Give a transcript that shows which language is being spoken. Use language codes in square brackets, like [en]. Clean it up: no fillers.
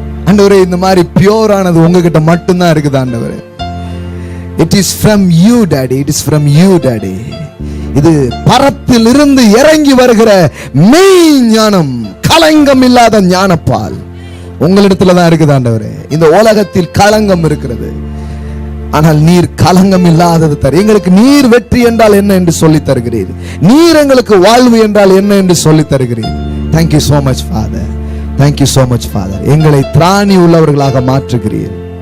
[ta] ஆண்டவரே, இந்த மாதிரி பியூரானது உங்ககிட்ட மட்டும்தான் இருக்குது ஆண்டவரே. [en] It is from you daddy, it is from you daddy. [ta] இது பரத்தில் இருந்து இறங்கி வருகிற மெய் ஞானம், கலங்கம் இல்லாத ஞானப்பால் உங்களிடத்துல தான் இருக்குது ஆண்டவரே. இந்த உலகத்தில் கலங்கம் இருக்கிறது, ஆனால் நீர் கலங்கம் இல்லாதது தர. எங்களுக்கு நீர் வெற்றி என்றால் என்ன என்று சொல்லி தருகிறீர், நீர் எங்களுக்கு வாழ்வு என்றால் என்ன என்று சொல்லி தருகிறீர். [en] Thank you so much Father, thank you so much Father. [ta] எங்களை திராணி உள்ளவர்களாக மாற்றுகிறீர்.